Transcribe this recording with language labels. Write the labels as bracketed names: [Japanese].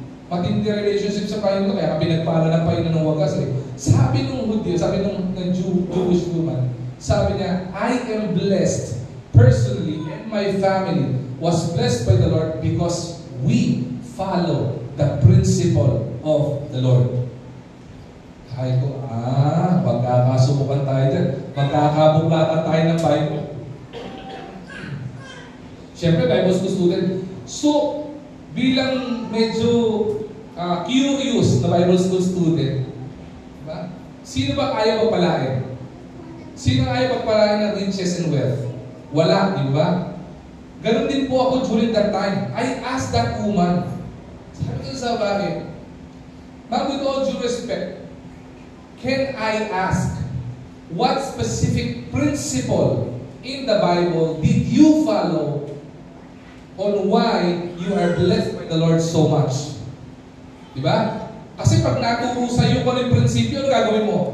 [Filipino] Matindi relationship sa Panginoon, kaya pinagpala ng Panginoon ng wagas eh. Sabi nung Hudyo, sabi nung [English] Jewish woman, [Filipino] sabi niya, [English] I am blessed personally and my family was blessed by the Lord because we follow the principle of the Lord. [Filipino] Kaya ko, magkakasubukan tayo dyan. Magkakabuklatan tayo ng Bible. Siyempre, Bible school student. So, bilang medyo curious na Bible school student, diba? Sino ba ayaw pagpalain? Sino ayaw pagpalain ng [English] riches and wealth? [Filipino] Wala, di ba? Ganon din po ako during that time. [English] I asked that woman, [Filipino] sabi ko sa babae, [English] ma'am, with all due respect, can I ask, what specific principle in the Bible did you follow on why you are blessed by the Lord so much? Diba? [Filipino] Kasi pag naturo sa'yo kung ano yung prinsipyo, ano gagawin mo?